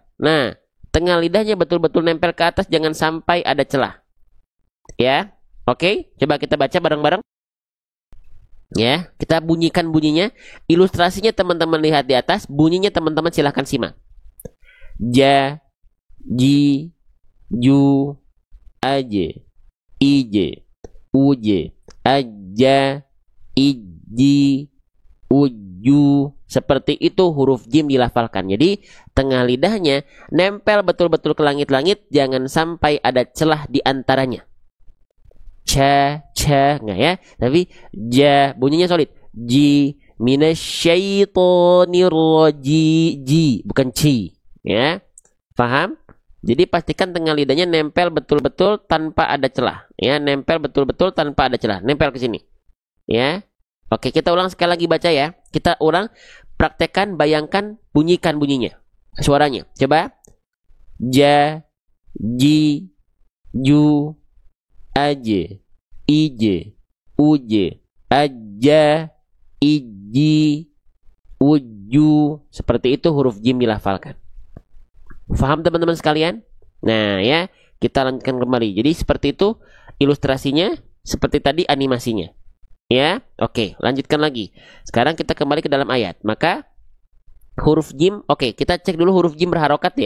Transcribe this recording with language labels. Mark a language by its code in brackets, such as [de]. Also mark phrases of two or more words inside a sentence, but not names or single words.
[id] Nah, tengah lidahnya betul-betul nempel ke atas, jangan sampai ada celah. Ya, oke. Coba kita baca bareng-bareng. Ya, kita bunyikan bunyinya. Ilustrasinya teman-teman lihat di atas. Bunyinya teman-teman silahkan simak. [ar] Ja, ji, ju, aje, ije, uje, aja, iji, uju. [id] Seperti itu huruf jim dilafalkan. Jadi tengah lidahnya nempel betul-betul ke langit-langit. Jangan sampai ada celah di antaranya. Ca, nggak ya, tapi ja, bunyinya solid. Ji, [ar] من الشيطان الرجيم, [id] ji, bukan ci, ya, paham? Jadi pastikan tengah lidahnya nempel betul-betul tanpa ada celah, ya, nempel betul-betul tanpa ada celah, nempel ke sini, ya. Oke, kita ulang sekali lagi baca ya, kita ulang, praktekkan, bayangkan, bunyikan bunyinya, suaranya, coba. [ar] Ja, ji, ju, aje, ije, uje, aja, iji, uju. [id] Seperti itu huruf jim dilafalkan. Faham teman-teman sekalian? Nah ya, kita lanjutkan kembali. Jadi seperti itu ilustrasinya, seperti tadi animasinya. Ya, oke, lanjutkan lagi. Sekarang kita kembali ke dalam ayat. Maka huruf jim, oke, kita cek dulu huruf jim berharokat ya.